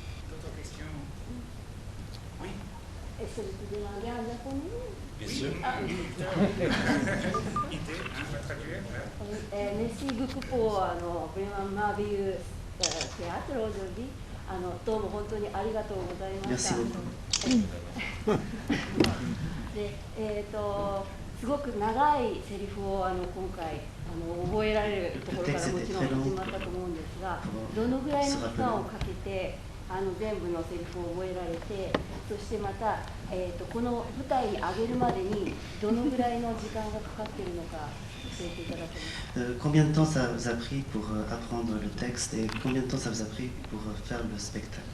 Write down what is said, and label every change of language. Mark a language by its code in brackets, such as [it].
[fr] D'autres questions? Oui. Est-ce que vous pouvez demander en japonais? Bien sûr. Idée, on va traduire. Merci beaucoup pour vraiment merveilleux théâtre aujourd'hui. [ja] どうも本当にありがとうございました。すごく長いセリフを今回覚えられるところからもちろん始まったと思うんですが、どのぐらいの期間をかけて全部のセリフを覚えられて、そしてまた、この舞台に上げるまでにどのぐらいの時間がかかっているのか教えていただけますか。 [fr] Combien de temps ça vous a pris pour apprendre le texte et combien de temps ça vous a pris pour faire le spectacle?